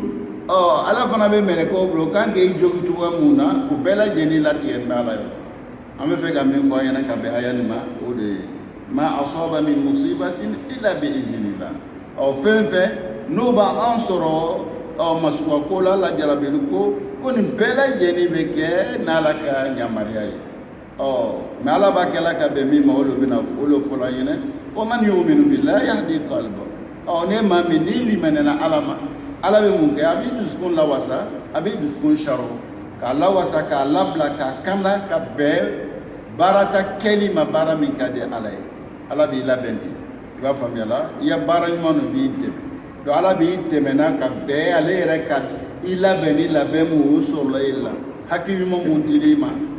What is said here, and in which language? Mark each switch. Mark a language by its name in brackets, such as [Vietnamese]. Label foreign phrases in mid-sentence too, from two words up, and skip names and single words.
[Bambara] ala fana bɛ mɛlɛkɛw bila kan k'i jogi cogoya mun na o bɛɛ lajɛlen latigɛ n'ala ye an bɛ fɛ ka min fɔ an ɲɛna ka bɛn aya nin ma o de ye [Arabic] ما أصاب من مصيبة إلا بإذن الله [Bambara] fɛn fɛn n'o b'an sɔrɔ masugako la lajarabili ko nin bɛɛ lajɛlen bɛ kɛ n'ala ka yamaruya ye mais ala b'a kɛla ka bɛn min ma o de bɛna o de fɔla an ɲɛna [Arabic] ومن يؤمن بالله يهد قلبه [Bambara] ne maa min n'i limɛnɛna ala ma ala bɛ mun kɛ a b'i dusukun lawasa a b'i dusukun saro k'a lawasa k'a labila k'a kanda ka bɛn baarata kɛli ma baara min ka di ala ye ala b'i labɛn ten i b'a faamuya la i ya baara ɲuman dɔ b'i dɛmɛ donc ala b'i dɛmɛ n'a ka bɛn ale yɛrɛ ka i labɛn ni labɛn mun o sɔrɔla i la hakili ɲuman mun dir'i ma